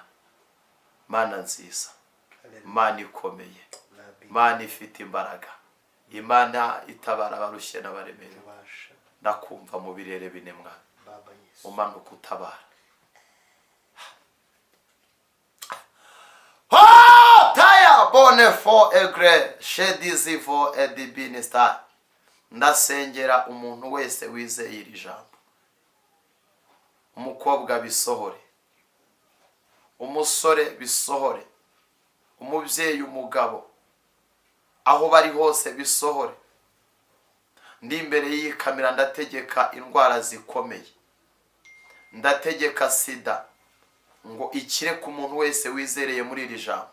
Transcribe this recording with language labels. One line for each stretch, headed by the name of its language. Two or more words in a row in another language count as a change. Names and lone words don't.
Kinyarwanda: Mana nziza, Mana ikomeye, Mana ifite imbaraga, Imana itabara abarushye n'abaremerewe. Ndakumva mu birere bine Mwana, umanuka utabara. Taya bone fo egre shedizi fo edibinista. Ndasengera umuntu wese wizeye iri jambo. Umukobwa bisohore, umusore bisohore, umubyeyi, umugabo, aho bari hose bisohore. Ndi imbere y'iyi kamera ndategeka indwara zikomeye, ndategeka sida ngo ikire ku muntu wese wizereye muri iri jambo.